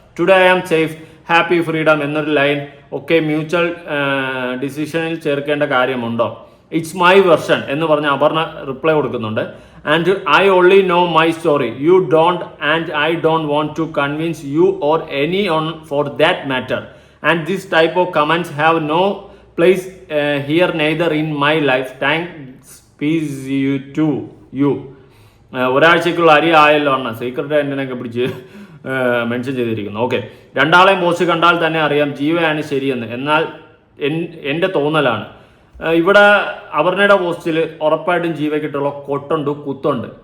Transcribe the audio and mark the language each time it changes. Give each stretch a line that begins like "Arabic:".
English: today I am safe, happy, freedom
Malayalam: എന്നൊരു line ഒക്കെ mutual ഡിസിഷനിൽ ചേർക്കേണ്ട കാര്യമുണ്ടോ?
English: it's my version
Malayalam: എന്ന് പറഞ്ഞ് അപർണ റിപ്ലൈ കൊടുക്കുന്നുണ്ട്.
English: And I only know my story, you don't, and I don't want to convince you or anyone for that matter. And this type of comments have no place here, neither in my life. Thanks, peace you to you.
Malayalam: ഒരാഴ്ചക്കുള്ള അരി ആയല്ലോ അണ്ണ, secret എൻ്റെയൊക്കെ പിടിച്ച് mention ചെയ്തിരിക്കുന്നു. Okay, രണ്ടാളെയും post കണ്ടാൽ തന്നെ അറിയാം ജീവയാണ് ശരിയെന്ന്. എന്നാൽ എൻ്റെ തോന്നലാണ്. ഇവിടെ അപർണയുടെ പോസ്റ്റിൽ ഉറപ്പായിട്ടും ജീവയ്ക്കിട്ടുള്ള കൊട്ടുണ്ട്, കുത്തുണ്ട്.